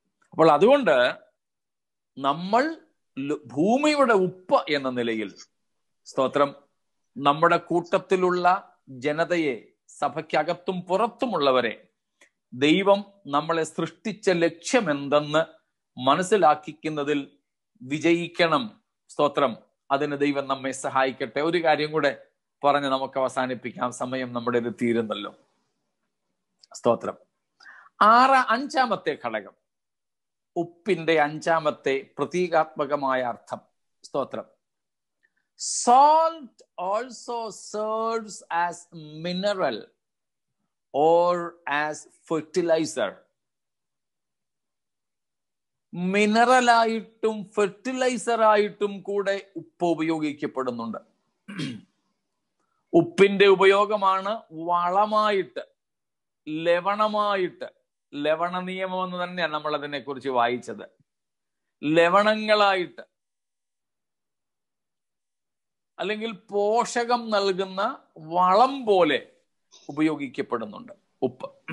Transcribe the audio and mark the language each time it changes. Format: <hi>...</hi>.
<ml>അപ്പോൾ അതുകൊണ്ട് നമ്മൾ ഭൂമിയുടെ ഉപ്പ് എന്ന നിലയിൽ, സ്തോത്രം, നമ്മുടെ കൂട്ടത്തിലുള്ള ജനതയെ, സഭയ്ക്കകത്തും പുറത്തുമുള്ളവരെ ദൈവം നമ്മളെ സൃഷ്ടിച്ച ലക്ഷ്യം എന്തെന്ന് മനസ്സിലാക്കിക്കുന്നതിൽ വിജയിക്കണം. സ്തോത്രം. അതിന് ദൈവം നമ്മെ സഹായിക്കട്ടെ. ഒരു കാര്യം കൂടെ പറഞ്ഞ് നമുക്ക് അവസാനിപ്പിക്കാം. സമയം നമ്മുടെ തീരുന്നല്ലോ. സ്തോത്രം. അഞ്ചാമത്തെ ഘടകം, ഉപ്പിന്റെ അഞ്ചാമത്തെ പ്രതീകാത്മകമായ അർത്ഥം. സ്തോത്രം.</ml> <en>Salt also serves as mineral or as fertilizer.</en> <ml>മിനറലായിട്ടും ഫെർട്ടിലൈസറായിട്ടും കൂടെ ഉപ്പ് ഉപയോഗിക്കപ്പെടുന്നുണ്ട്. ഉപ്പിന്റെ ഉപയോഗമാണ് വളമായിട്ട്, ലവണമായിട്ട്. ലവണ നിയമം എന്ന് തന്നെയാണ് നമ്മൾ അതിനെ കുറിച്ച് വായിച്ചത്. ലവണങ്ങളായിട്ട് അല്ലെങ്കിൽ പോഷകം നൽകുന്ന വളം പോലെ ഉപയോഗിക്കപ്പെടുന്നുണ്ട് ഉപ്പ്.</ml>